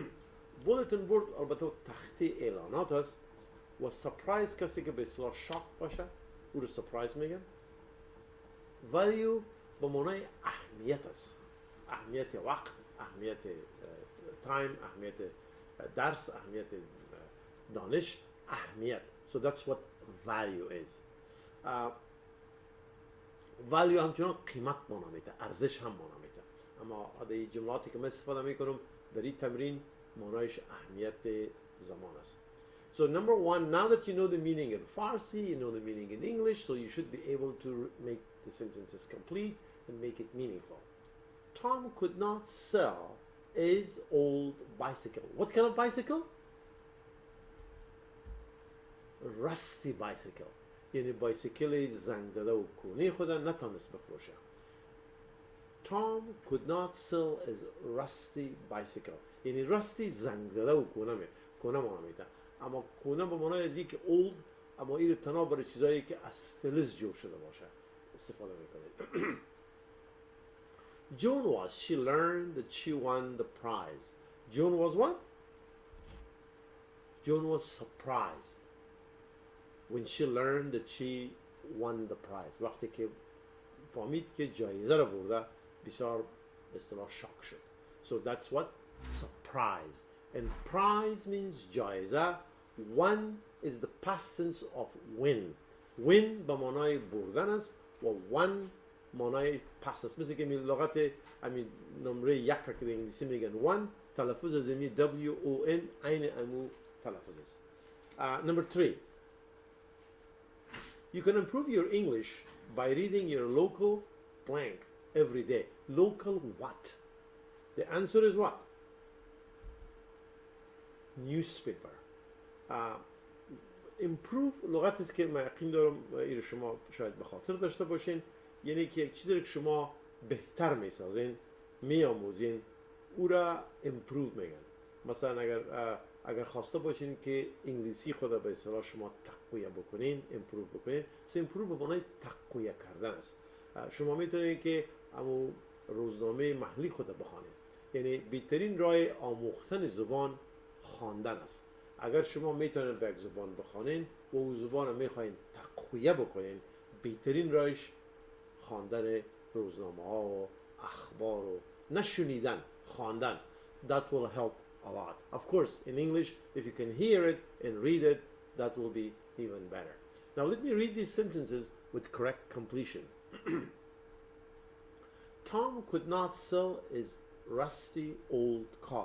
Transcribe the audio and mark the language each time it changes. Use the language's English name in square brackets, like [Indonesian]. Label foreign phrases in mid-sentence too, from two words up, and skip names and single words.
[English] bulletin board [Persian] البته تخته اعلانات است و سپرایز کسی که به اصطلاح شاک باشه او رو سپرایز میگن. ولیو به معنای اهمیت است، اهمیت وقت، اهمیت تایم، اهمیت درس، اهمیت دانش، اهمیت. [English] So that's what value is. [Persian] value همچنان قیمت مانا میده، ارزش هم مانا میده. اما این جملاتی که من استفاده میکنم در این تمرین معنایش اهمیت زمان است. [English] So number one, now that you know the meaning in Farsi, you know the meaning in English, so you should be able to make the sentences complete and make it meaningful. Tom could not sell his old bicycle. What kind of bicycle? Rusty bicycle. [Persian] یعنی بایسیکل زنگ زده و کهنه خودم نتونست بفروشه. [English] Tom could not sell his rusty bicycle. [Persian] یعنی راستی زنگ زده و کهنه مانا میده. اما کهنه به معنای از که old، اما این تنها برای چیزایی که از فلز جور شده باشه استفاده میکنه. [English] Joan was, she learned that she won the prize. Joan was what? Joan was surprised when she learned that she won the prize. [Persian] وقتی که فهمید که جایزه را برده بسیار اصطلاح شاک شد. [English] So that's what? Surprise. And prize means جایزه. Won is the past tense of win. [Persian] Win به معنای بردن است و won معنای پس است. مثل که لغت نمره یک که در انگلیسی میگن one، تلفظ از می WON عین امو تلفظ است. [English] Number 3, you can improve your English by reading your local blank every day. Local what? The answer is what? Newspaper. [Persian] Improve لغتی است که من یقین دارم این شما شاید به خاطر داشته باشین، یعنی که یک چیزی که شما بهتر میسازین، میآموزین، او را امپروو میگن. مثلا اگر خواسته باشین که انگلیسی خود به اصطلاح شما تقویت بکنین، امپروو بکنین، امپروو به معنای تقویت کردن است. شما میتونید که امو روزنامه محلی خود بخوانید. یعنی بهترین راه آموختن زبان خواندن است. اگر شما میتونید به یک زبان بخوانین و او زبان رو میخواین تقویت بکنین، بهترین راهش خواندن روزنامه ها و اخبار و نشنیدن، خواندن. [English] That will help a lot. Of course, in English, if you can hear it and read it, that will be even better. Now let me read these sentences with correct completion. Tom could not sell his rusty old car.